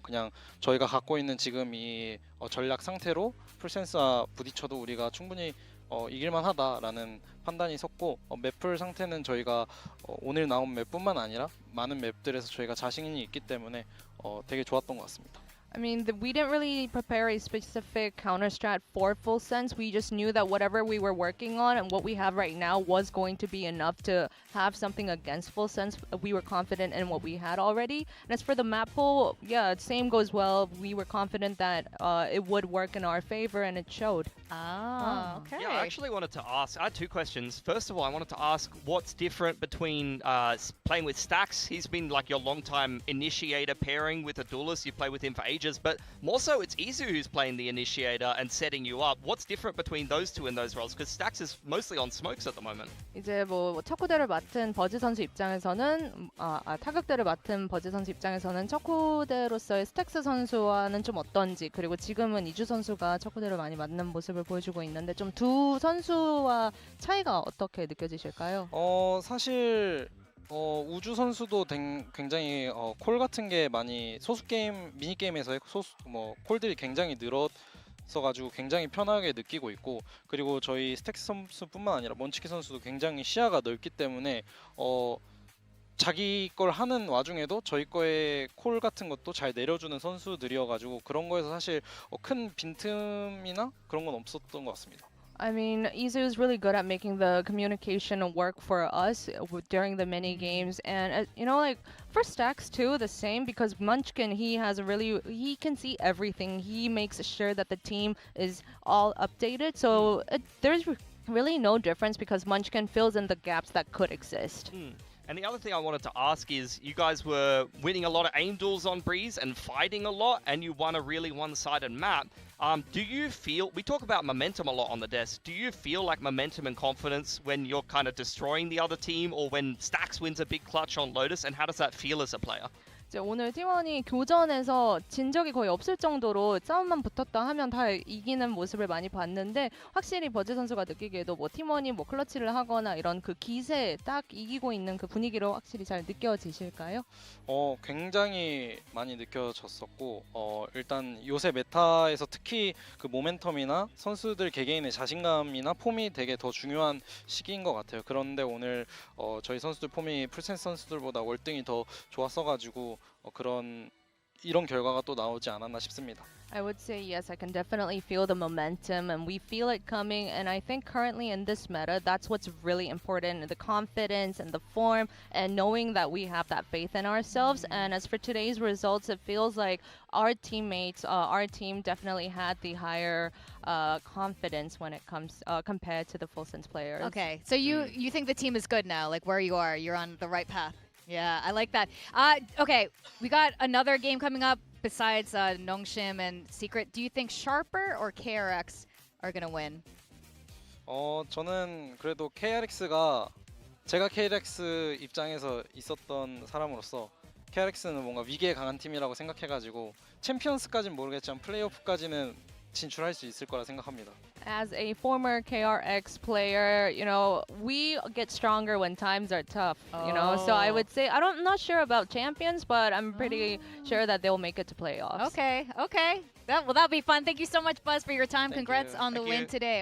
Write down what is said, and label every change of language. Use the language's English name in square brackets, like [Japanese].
[Korean] 그냥 저희가 갖고 있는 지금 이 전략 상태로 풀센스와 부딪혀도 우리가 충분히 이길만 하다라는 판단이 섰고 맵풀 상태는 저희가 오늘 나온 맵뿐만 아니라 많은 맵들에서 저희가 자신이 있기 때문에 되게 좋았던 것 같습니다. [English] I mean, we didn't really prepare a specific counter strat for Full Sense. We just knew that whatever we were working on and what we have right now was going to be enough to have something against Full Sense. We were confident in what we had already. And as for the map pool, yeah, same goes well. We were confident that it would work in our favor, and it showed. Ah, okay. Yeah, I actually wanted to ask, I had two questions. First of all, I wanted to ask what's different between playing with Stax. He's been like your long-time initiator pairing with a duelist. You play with him for ages. But more so, it's Izu who's playing the initiator and setting you up. What's different between those two in those roles? Because Stax is mostly on smokes at the moment. [Korean] 이제 뭐 척후대를 맡은 버즈 선수 입장에서는 타격대를 맡은 버즈 선수 입장에서는 척후대로서의 스택스 선수와는 좀 어떤지 그리고 지금은 이주 선수가 척후대를 많이 맡는 모습을 보여주고 있는데 좀 두 선수와 차이가 어떻게 느껴지실까요? 사실 우주 선수도 굉장히 콜 같은 게 많이 소수 게임 미니 게임에서의 콜들이 굉장히 늘었어가지고 굉장히 편하게 느끼고 있고 그리고 저희 스택스 선수뿐만 아니라 먼치키 선수도 굉장히 시야가 넓기 때문에 자기 걸 하는 와중에도 저희 거에 콜 같은 것도 잘 내려주는 선수들이어가지고 그런 거에서 사실 큰 빈틈이나 그런 건 없었던 것 같습니다. [English] I mean, Izu is really good at making the communication work for us during the mini games, and you know, like for Stax too, the same because Munchkin he can see everything. He makes sure that the team is all updated, so there's really no difference because Munchkin fills in the gaps that could exist. And the other thing I wanted to ask is, you guys were winning a lot of aim duels on Breeze and fighting a lot, and you won a really one-sided map. Do you feel, we talk about momentum a lot on the desk, do you feel like momentum and confidence when you're kind of destroying the other team or when Stax wins a big clutch on Lotus, and how does that feel as a player? [Korean] 이제 오늘 T1이 교전에서 진 적이 거의 없을 정도로 싸움만 붙었다 하면 다 이기는 모습을 많이 봤는데 확실히 버즈 선수가 느끼기에도 뭐 T1이 뭐 클러치를 하거나 이런 그 기세 딱 이기고 있는 그 분위기로 확실히 잘 느껴지실까요? 굉장히 많이 느껴졌었고 일단 요새 메타에서 특히 그 모멘텀이나 선수들 개개인의 자신감이나 폼이 되게 더 중요한 시기인 것 같아요. 그런데 오늘 저희 선수들 폼이 풀센스 선수들보다 월등히 더 좋았어가지고 이런 결과가 또 나오지 않았나 싶습니다. [English] I would say yes, I can definitely feel the momentum and we feel it coming, and I think currently in this meta that's what's really important, the confidence and the form and knowing that we have that faith in ourselves. And as for today's results, it feels like our teammates, our team definitely had the higher confidence when it comes compared to the full sense players. Okay, so you think the team is good now, like where you are, you're on the right path. Yeah, I like that. Okay, we got another game coming up besides NONGSHIM and Secret. Do you think Sharper or KRX are gonna win? [Korean] 저는 그래도 KRX가 제가 KRX 입장에서 있었던 사람으로서 KRX는 뭔가 위기에 강한 팀이라고 생각해가지고 챔피언스까지는 모르겠지만 플레이오프까지는 진출할 수 있을 거라 생각합니다. [English] As a former KRX player, you know, we get stronger when times are tough, you know. So I would say I'm not sure about champions, but I'm pretty sure that they'll make it to playoffs. Okay. That'll be fun. Thank you so much, Buzz, for your time. Congrats on the win today.